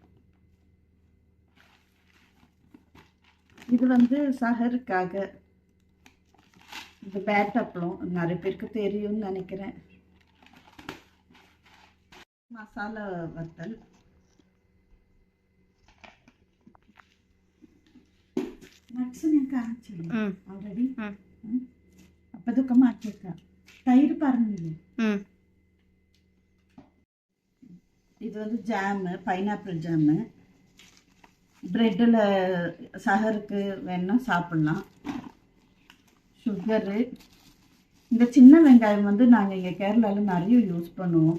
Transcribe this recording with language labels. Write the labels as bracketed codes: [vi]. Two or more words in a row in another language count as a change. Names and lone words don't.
[ta] இது வந்து சஹருக்காக இந்த பேட் அப்பளம், நிறைய பேருக்கு தெரியும்னு நினைக்கிறேன். மசாலா வத்தல். [ml] நட்ஸ் ഞാൻ കാണിച്ചില്ലേ ഓൾറെഡി. അപ്പം ഇതൊക്കെ മാറ്റി വെക്കാം. തൈര് പറഞ്ഞില്ലേ. [ta] இது வந்து ஜாமு, பைனாப்பிள் ஜாமு. ப்ரெட்டில் சஹருக்கு வேணால் சாப்பிட்லாம். சுகரு. இந்த சின்ன வெங்காயம் வந்து நாங்கள் இங்கே கேரளாவில் நிறைய யூஸ் பண்ணுவோம்.